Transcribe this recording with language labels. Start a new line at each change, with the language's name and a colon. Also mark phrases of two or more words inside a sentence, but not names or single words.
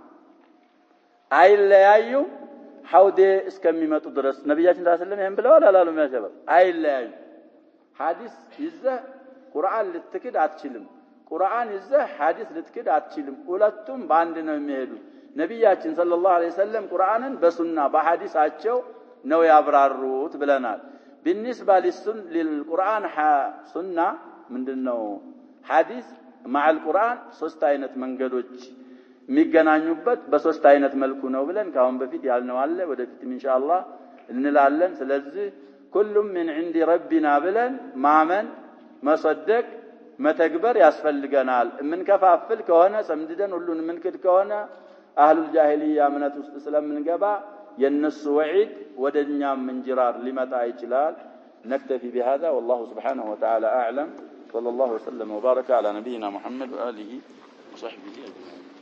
Amharic: አይለያዩ ሐውዴ እስከሚመጡ ድረስ ነብያችን
Arabic: صلى الله عليه وسلم
Amharic: ይሄን ብለዋል አላሉም ያሸበብ አይለያዩ ሐዲስ ይዘህ ቁርአን ልትክድ አትችልም ቁርአን ይዘህ ሐዲስ ልትክድ አትችልም ሁለቱም ባንድ ነው የሚሄዱት ነብያችን
Arabic: صلى الله عليه وسلم
Amharic: ቁርአንን በሱና በሐዲሳቸው ነው ያብራሩት ብለናል
Arabic: بالنسبه للقران سنه
Amharic: ምንድነው ሐዲስ
Arabic: مع القران
Amharic: ሶስት አይነት መንገዶች የሚገናኙበት በሶስት አይነት መልኩ ነው ብለን ካሁን በፊት ያልነው አለ ወደፊት ኢንሻአላህ እንላለን ስለዚህ ሁሉም
Arabic: من عند ربنا
Amharic: ብለን ማመን መሰደቅ መተግበር ያስፈልገናል የምንከፋፍል ከሆነ ሰምድደን ሁሉን ምንክድ ከሆነ
Arabic: أهل الجاهلية
Amharic: እምነት ውስጥ ስለምንገባ የነሱ ወዒድ ወደኛም እንጅራር ሊመጣ ይችላል
Arabic: نكتفي بهذا والله سبحانه وتعالى أعلم صلى الله وسلم وبارك على نبينا محمد وآله وصحبه أجمعين